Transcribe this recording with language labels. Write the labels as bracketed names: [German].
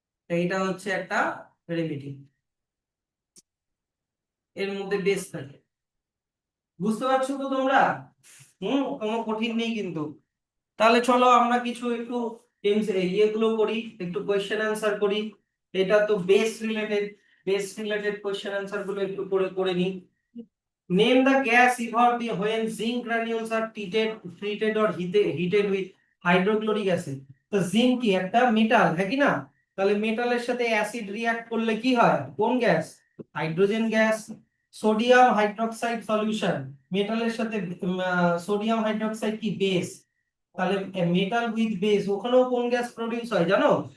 [Bangla] এইটা হচ্ছে একটা রেমেডি, এর মধ্যে বেস থাকে। বুঝতে পারছো তো তোমরা? কোনো কঠিন নেই কিন্তু। তাহলে চলো আমরা কিছু একটু ইয়েগুলো করি, একটু কোয়েশ্চেন অ্যান্সার করি। এটা তো বেস রিলেটেড কোয়েশ্চেন অ্যান্সার গুলো একটু করে করে নিই। [English] Name the gas evolved when zinc granules are treated or heated with hydrochloric acid. [Bangla] তো জিঙ্ক কি একটা মেটাল, হ্যাঁ কি না? তাহলে মেটালের সাথে অ্যাসিড রিঅ্যাক্ট করলে কি হয়, কোন gas? Hydrogen gas. Sodium hydroxide solution, মেটালের সাথে সোডিয়াম হাইড্রোক্সাইড কি বেস, তাহলে মেটাল উইথ বেস ওখানেও কোন গ্যাস প্রডিউস হয় জানো?